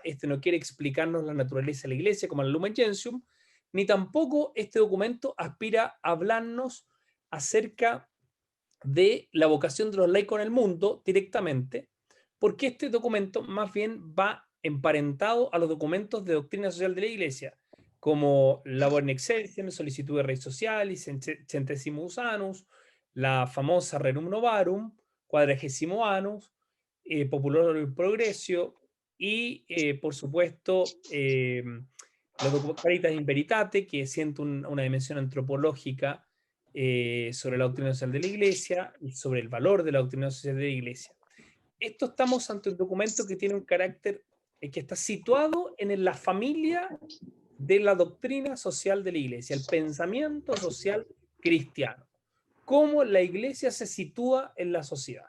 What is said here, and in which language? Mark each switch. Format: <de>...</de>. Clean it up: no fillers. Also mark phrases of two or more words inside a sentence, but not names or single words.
<es>Este no quiere explicarnos la naturaleza de la iglesia como el Lumen Gentium, ni tampoco este documento aspira a hablarnos acerca de la vocación de los laicos en el mundo directamente, porque este documento más bien va emparentado a los documentos de doctrina social de la Iglesia, como Labor in Excelsis, Solicitud de Rei Socialis, Centesimus Annus, la famosa Rerum Novarum, Quadragesimo Annus, Popular Progressio y, por supuesto, los Caritas in Veritate, que siente una dimensión antropológica sobre la doctrina social de la Iglesia y sobre el valor de la doctrina social de la Iglesia. Esto estamos ante un documento que tiene un carácter que está situado en la familia de la doctrina social de la Iglesia, el pensamiento social cristiano, cómo la Iglesia se sitúa en la sociedad.</es>